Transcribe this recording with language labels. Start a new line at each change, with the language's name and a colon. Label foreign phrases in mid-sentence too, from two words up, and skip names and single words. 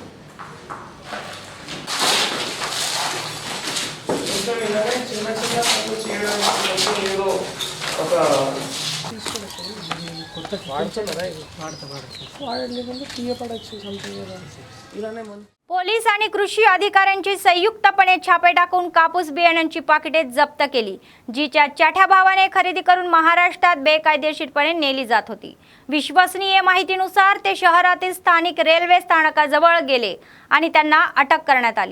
Telugu: ఇంకా ఇలాగే చిన్న చిన్న పనులు చేయడానికి ఏదో ఒక వాడలేదంటే తీయపడచ్చు సంథింగ్ ఇలానే
Marathi: पोलीस आणि कृषी अधिकाऱ्यांची संयुक्तपणे छापे टाकून कापूस बियाण्यांची पाकिटे जप्त केली, जीच्या चाठ्या भावाने खरेदी करून महाराष्ट्रात बेकायदेशीरपणे नेली जात होती। विश्वसनीय माहितीनुसार ते शहरातील स्थानिक रेल्वे स्थानकाजवळ गेले आणि त्यांना अटक करण्यात आली।